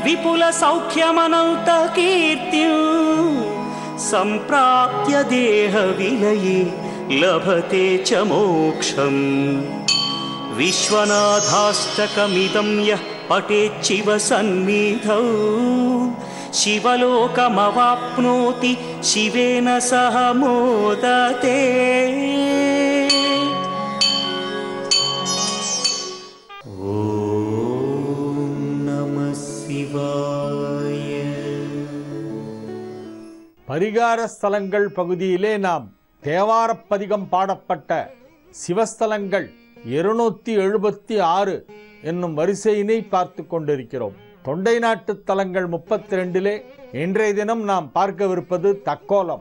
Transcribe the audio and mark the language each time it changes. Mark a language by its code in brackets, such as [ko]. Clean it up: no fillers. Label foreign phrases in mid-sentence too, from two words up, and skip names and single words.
[sa] विपुलसौख्यमनन्तकीर्तिं सम्प्राप्य देहविलये लभते च मोक्षम् विश्वनाथाष्टकमिदं यः पठेच्छिव सन्निधौ शिवलोकमवाप्नोति शिवेन सह मोदते। ॐ नमः शिवाय। [ta] பரிகார ஸ்தலங்கள் பகுதியிலே நாம் தேவாரப்பதிகம் பாடப்பட்ட சிவஸ்தலங்கள் 276 என்னும் வரிசையினை பார்த்து கொண்டிருக்கிறோம். தொண்டை நாட்டு தலங்கள் 32 இன்றைய தினம் நாம் பார்க்கவிருப்பது தக்கோலம்.